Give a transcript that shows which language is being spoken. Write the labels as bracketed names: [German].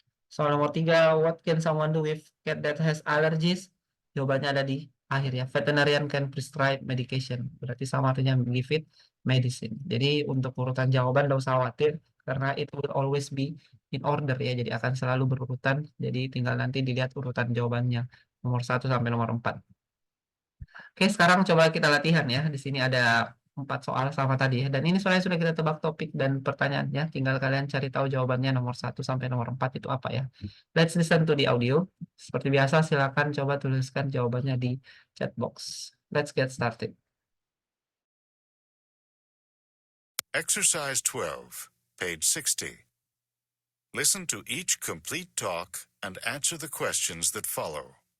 [Indonesian] Soal nomor 3, [English] what can someone do with cat that has allergies? [Indonesian] Jawabannya ada di akhir ya. [English] Veterinarian can prescribe medication. [Indonesian] Berarti sama artinya give it medicine. Jadi untuk urutan jawaban tidak usah khawatir, karena [English] it will always be in order [Indonesian] ya. Jadi akan selalu berurutan. Jadi tinggal nanti dilihat urutan jawabannya. Nomor 1 sampai nomor 4. Oke, sekarang coba kita latihan ya. Di sini ada 4 soal sama tadi ya. Dan ini soalnya sudah kita tebak topik dan pertanyaannya. Tinggal kalian cari tahu jawabannya nomor 1 sampai nomor 4 itu apa ya. [English] Let's listen to the audio. [Indonesian] Seperti biasa, silakan coba tuliskan jawabannya di chat box. [English] Let's get started. Exercise 12, page 60. Listen to each complete talk and answer the questions that follow.